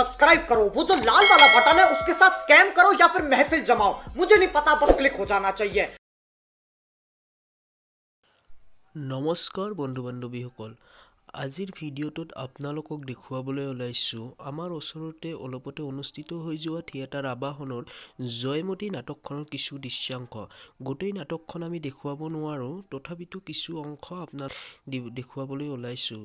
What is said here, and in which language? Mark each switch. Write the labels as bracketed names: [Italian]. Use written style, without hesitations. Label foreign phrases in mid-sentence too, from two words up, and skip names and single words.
[Hindi] सब्सक्राइब करो, वो जो लाल वाला बटन है उसके साथ स्कैम करो या फिर महफिल जमाओ, मुझे नहीं पता, बस क्लिक हो जाना चाहिए। [Assamese] নমস্কাৰ বন্ধু বান্ধৱীসকল, আজিৰ ভিডিঅ'টোত আপোনালোকক দেখুৱাবলৈ ওলাইছোঁ আমাৰ ওচৰতে অলপতে অনুষ্ঠিত হৈ যোৱা থিয়েটাৰ আবাহনৰ জয়মতী নাটকখনৰ কিছু দৃশ্যাংশ। গোটেই নাটকখন আমি দেখুৱাব নোৱাৰোঁ, তথাপিতো কিছু অংশ আপোনাক দেখুৱাবলৈ ওলাইছোঁ।